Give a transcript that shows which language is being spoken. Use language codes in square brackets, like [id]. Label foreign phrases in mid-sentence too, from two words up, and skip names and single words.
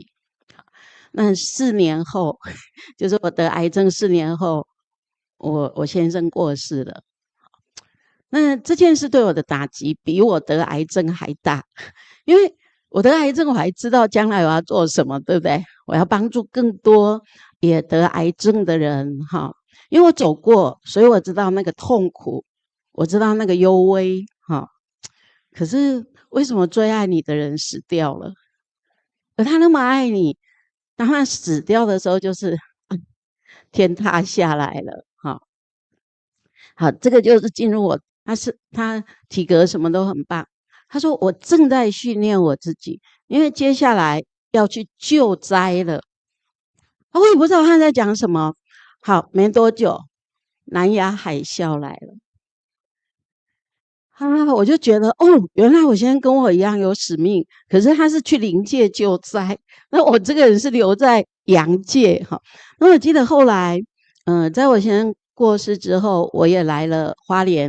[zh] 那4年後，就是我得癌症4年後，我先生過世了。那這件事對我的打擊比我得癌症還大，因為我得癌症我還知道將來我要做什麼，對不對？我要幫助更多也得癌症的人哈。因為我走過，所以我知道那個痛苦，我知道那個幽微可是為什麼最愛你的人死掉了？而他那麼愛你，當他死掉的時候，就是天塌下來了好，這個就是進入我，他體格什麼都很棒。他說我正在訓練我自己，因為接下來要去救災了。我也不知道他在講什麼。好，沒多久，南亞海嘯來了。我就覺得原來我先生跟我一樣有使命，可是他是去靈界救災，那我這個人是留在陽界哈。那我記得後來，在我先生過世之後，我也來了花蓮。